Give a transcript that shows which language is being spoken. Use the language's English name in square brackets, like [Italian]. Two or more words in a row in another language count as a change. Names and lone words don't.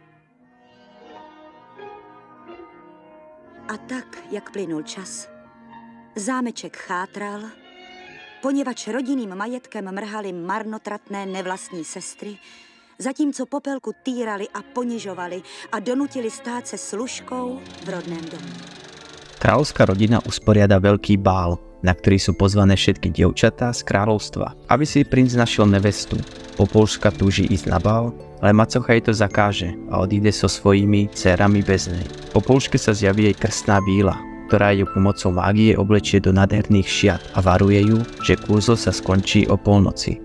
[Czech] A tak, jak plynul čas, zámeček chátral, poněvadž rodinným majetkem mrhaly marnotratné nevlastní sestry, zatímco Popelku týrali a ponižovali a donutili stát se služkou v rodném domu. [Slovak] Kráľovská rodina usporiada veľký bál, na ktorý sú pozvané všetky dievčatá z kráľovstva. Aby si princ našiel nevestu, Popoluška túži ísť na bál, ale macocha jej to zakáže a odíde so svojimi dcérami bez nej. Popoluške sa zjaví jej krstná víla, ktorá ju pomocou mágie oblečie do nádherných šiat a varuje ju, že kúzlo sa skončí o polnoci.